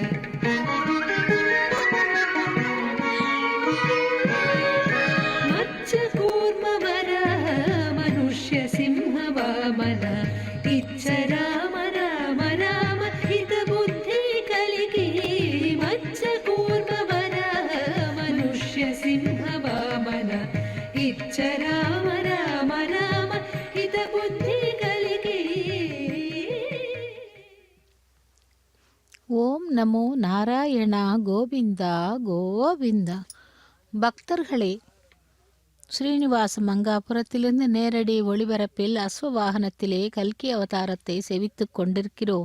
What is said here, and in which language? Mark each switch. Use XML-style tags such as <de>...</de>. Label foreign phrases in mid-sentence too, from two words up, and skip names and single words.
<te>మత్స్యకూర్మవర మనుష్య సింహ వామన ఇచ్చ రామ రామ రామ హిత బుద్ధి కలిగి మత్స్యకూర్మవర మనుష్య సింహ వామన ఇచ్చ రామ రామ రామ హిత బుద్ధి కలిగి</te> <ta>ஓம் நமோ நாராயணா கோவிந்தா கோவிந்த. பக்தர்களே, ஸ்ரீனிவாச மங்காபுரத்திலிருந்து நேரடி ஒளிபரப்பில் அஸ்வவாகனத்திலே கல்கி அவதாரத்தை செவித்துக் கொண்டிருக்கிறோம்.</ta>